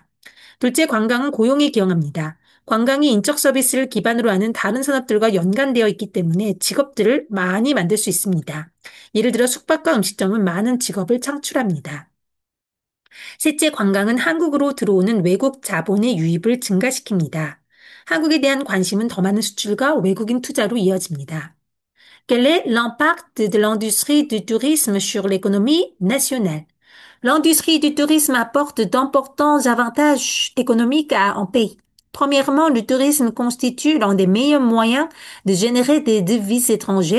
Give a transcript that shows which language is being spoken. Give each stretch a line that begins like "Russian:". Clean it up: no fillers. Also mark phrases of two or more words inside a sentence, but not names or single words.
Korean: 둘째, 관광은 고용에 기여합니다. 관광이 인적 서비스를 기반으로 하는 다른 산업들과 연관되어 있기 때문에 직업들을 많이 만들 수 있습니다. 예를 들어 숙박과 음식점은 많은 직업을 창출합니다. 셋째, 관광은 한국으로 들어오는 외국 자본의 유입을 증가시킵니다. 한국에 대한 관심은 더 많은 수출과 외국인 투자로 이어집니다.
French: Quel est l'impact de l'industrie du tourisme sur l'économie nationale? L'industrie du tourisme apporte d'importants avantages économiques à un pays. Premièrement, le tourisme constitue l'un des meilleurs moyens de générer des devises étrangères.